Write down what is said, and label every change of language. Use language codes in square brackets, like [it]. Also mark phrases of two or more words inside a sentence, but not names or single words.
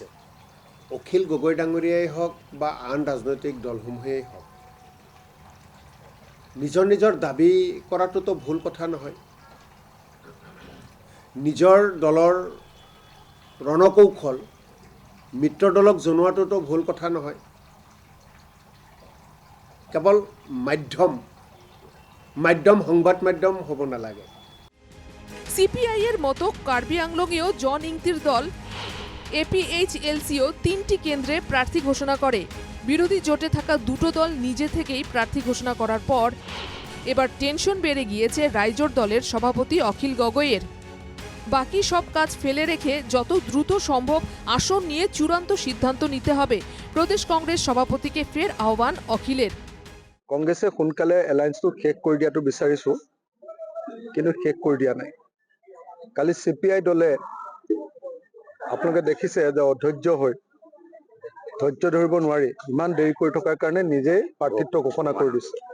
[as] অখিল গগৈ ডাঙৰীয়াই হওক বা আন ৰাজনৈতিক দলসমূহেই হওক, নিজৰ নিজৰ দাবী কৰাটোতো ভুল কথা নহয়। নিজৰ দলৰ ৰণকৌশল মিত্ৰ দলক জনোৱাটোতো ভুল কথা নহয়। কেৱল মাধ্যম সংবাদ মাধ্যম হ'ব নালাগে। [bn] সিপিআই এর মতো কার্বি আংলংয়েও জন ইংতির দল এপিএইচএলসিও 3টি কেন্দ্রে প্রার্থী ঘোষণা করে। বিরোধী জোটে থাকা দুটো দল নিজে থেকেই প্রার্থী ঘোষণা করার পর এবার টেনশন বেড়ে গিয়েছে রাইজোট দলের সভাপতি অখিল গগৈয়ের। বাকি সব কাজ ফেলে রেখে যত দ্রুত সম্ভব আসন নিয়ে চূড়ান্ত সিদ্ধান্ত নিতে হবে। প্রদেশ কংগ্রেস সভাপতিকে ফের আহ্বান অখিলের। [as] কংগ্রেছে সোনকালে এলায়েন্সটো শেষ কৰি দিয়াটো বিচাৰিছোঁ, কিন্তু শেষ কৰি দিয়া নাই। কালি চিপিআই দলে আপোনালোকে দেখিছে যে অধৈৰ্য হৈ, ধৈৰ্য ধৰিব নোৱাৰি ইমান দেৰি কৰি থকাৰ কাৰণে নিজেই প্ৰাৰ্থিত্ব ঘোষণা কৰি দিছে।